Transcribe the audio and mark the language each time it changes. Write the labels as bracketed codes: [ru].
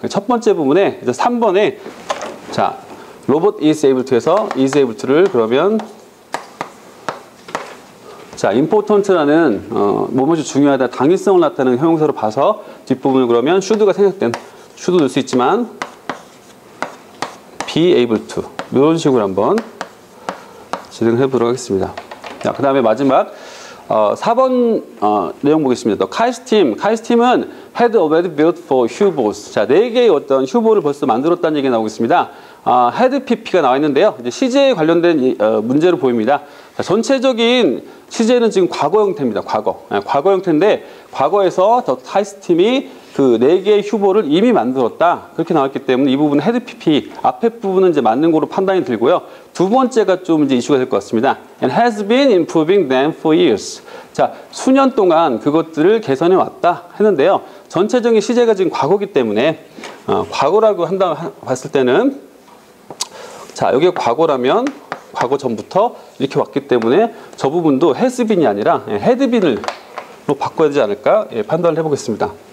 [ko] 첫 번째 부분에 이제 3번에 자, 로봇 [en] is able to [ko] 에서 is able to를 그러면 자, important라는 무엇이 중요하다, 당위성을 나타내는 형용사로 봐서 뒷부분을 그러면 should가 생략된 should 넣을 수 있지만 [en] be able to [ko] 이런 식으로 한번 진행해 보도록 하겠습니다. 자, 그 다음에 마지막 4번 내용 보겠습니다. 카이스팀은 [en] had already built for [ko] 후보스. 자, 4개의 어떤 후보를 벌써 만들었다는 얘기가 나오고 있습니다. had pp가 나와 있는데요. 이제 시제에 관련된 문제로 보입니다. 자, 전체적인 시제는 지금 과거 형태입니다. 과거 형태인데 과거에서 더 카이스팀이 그 4개의 후보를 이미 만들었다. 그렇게 나왔기 때문에 이 부분은 had pp 앞에 부분은 이제 맞는 거로 판단이 들고요. 두 번째가 좀 이제 이슈가 될 것 같습니다. [en] And has been improving them for years. [ko] 자, 수년 동안 그것들을 개선해 왔다 했는데요. 전체적인 시제가 지금 과거기 때문에 과거라고 봤을 때는 자, 여기가 과거라면 과거 전부터 이렇게 왔기 때문에 저 부분도 has been이 아니라 had been으로 바꿔야 되지 않을까 판단을 해보겠습니다.